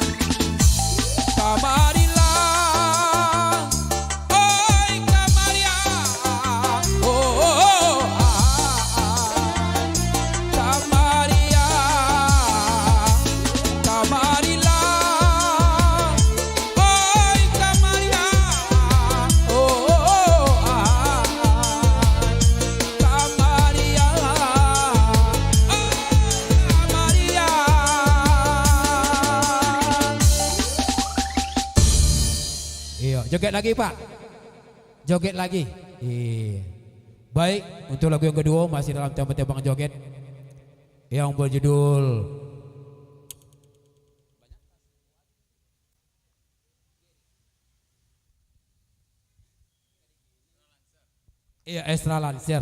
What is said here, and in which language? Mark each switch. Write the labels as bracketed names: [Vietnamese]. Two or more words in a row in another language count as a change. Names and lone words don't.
[Minangkabau] Kamarilah, oi Kamaria, Kamaria, Kamarilah, oi Kamaria, Kamaria, Kamaria. [Indonesian] Iya, joget lagi Pak. Joget lagi. Iya. Baik, untuk lagu yang kedua masih dalam tema-tema joget yang berjudul Iya, Extra Lancer.